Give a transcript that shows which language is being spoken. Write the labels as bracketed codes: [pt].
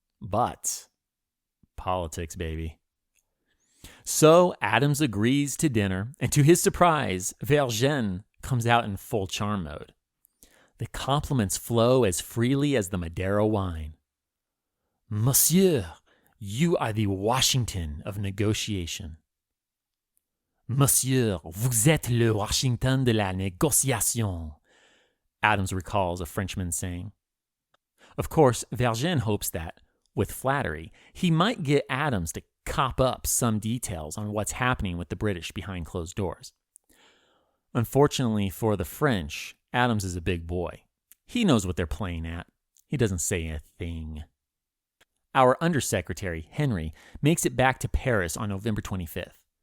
[en] But politics, baby. So Adams agrees to dinner, and to his surprise, Vergennes comes out in full charm mode. The compliments flow as freely as the Madeira wine. Monsieur, you are the Washington of negotiation. [fr] Monsieur, vous êtes le Washington de la négociation, [en] Adams recalls a Frenchman saying. Of course, Vergennes hopes that, with flattery, he might get Adams to cop up some details on what's happening with the British behind closed doors. Unfortunately for the French, Adams is a big boy. He knows what they're playing at. He doesn't say a thing. Our Undersecretary, Henry, makes it back to Paris on November 25th.